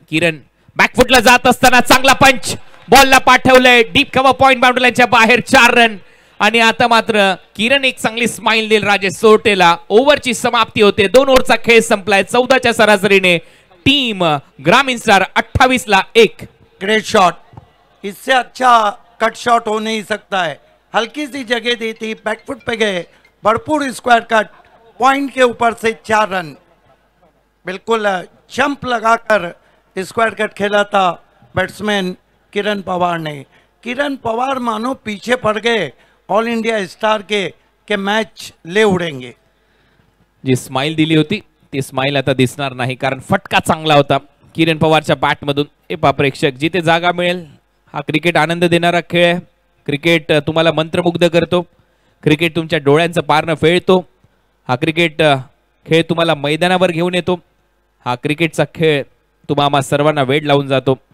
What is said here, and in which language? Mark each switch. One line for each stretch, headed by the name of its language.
Marathi: किरण बॅकफुटला जात असताना चांगला पंच, बॉलला पाठवलंय डीप कव्हर पॉइंट बाउंड्री लाईनच्या बाहेर. 4 रन. आणि आता मात्र किरण एक चांगली स्माइल देईल राजेश सोरटेला. ओव्हरची समाप्ती होते. 2 ओव्हरचा खेळ संपलाय. 14च्या सरासरीने टीम ग्रामीण स्टार 28-1.
English: Great shot.
Hindi: इससे अच्छा कट शॉट हो नहीं सकता है. हल्की सी जगह दी थी, बैकफुट पे गए, भरपूर स्क्वायर कट, पॉइंट के ऊपर से 4 रन. बिल्कुल जंप लगाकर स्क्वायर कट खेला था बैट्समैन किरण पवार ने. किरण पवार मानो पीछे पड़ गए ऑल इंडिया स्टार के मैच ले उड़ेंगे.
Marathi: जी स्माइल दिली होती ती स्माइल आता दिसणार नाही, कारण फटका चांगला होता किरण पवारच्या बॅटमधून. हे पहा प्रेक्षक, जिथे जागा मिळेल. हा क्रिकेट आनंद देणारा खेळ आहे. क्रिकेट तुम्हाला मंत्रमुग्ध करतो. क्रिकेट तुमच्या डोळ्यांचं पारणं फेळतो. हा क्रिकेट खेळ तुम्हाला मैदानावर घेऊन येतो. हा क्रिकेटचा खेळ तुम्हा सर्वांना वेड लावून जातो.